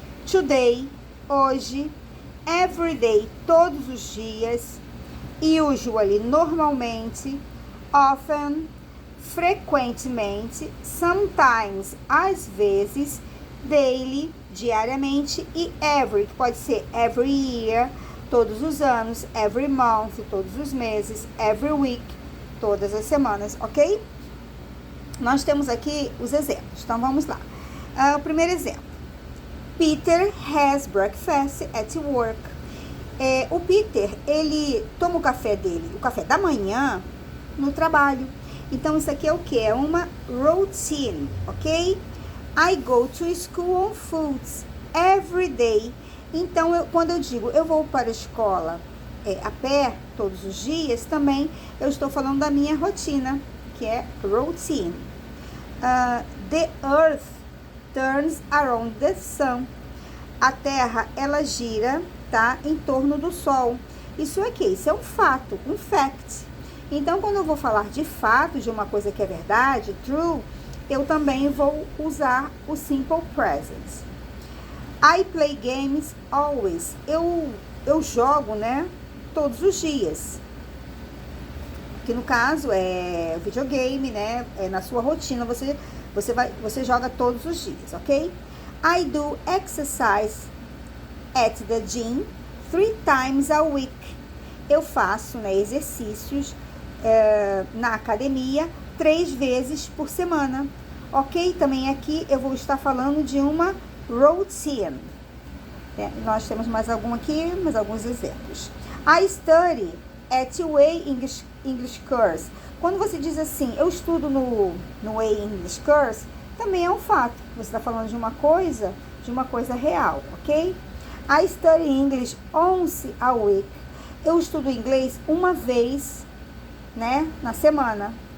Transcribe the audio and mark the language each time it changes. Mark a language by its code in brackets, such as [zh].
[pt] today, hoje, everyday, todos os dias, usually, normalmente, often, frequentemente, sometimes, às vezes, daily, diariamente, e every, que pode ser every year, todos os anos, every month, todos os meses, every week, todas as semanas, ok? Nós temos aqui os exemplos, então vamos lá. O primeiro exemplo. [en] Peter has breakfast at work. [pt] O Peter, ele toma o café dele, o café da manhã, no trabalho. Então, isso aqui é o que? É uma routine, ok? [en] I go to school on foot every day. [pt] Então, quando eu digo eu vou para a escola a pé todos os dias, também eu estou falando da minha rotina, que é routine. [en] The earth turns around the sun. [pt] A Terra, ela gira, tá, em torno do Sol. Isso aqui, isso é um fato, um fact. Então, quando eu vou falar de fato, de uma coisa que é verdade, true, eu também vou usar o simple present. [en] I play games always. [pt] Eu jogo, né, todos os dias. Que no caso é videogame, né, na sua rotina, você joga todos os dias, ok? [en] I do exercise at the gym 3 times a week. [pt] Eu faço, né, exercícios na academia 3 vezes por semana, ok? Também aqui eu vou estar falando de uma routine. Nós temos mais alguns exemplos. [en] I study at Way English Course. [pt] Quando você diz assim, eu estudo no Way English Course, também é um fato. Você está falando de uma coisa real, ok? [en] I study English once a week. [pt] Eu estudo inglês uma vez, né, na semana.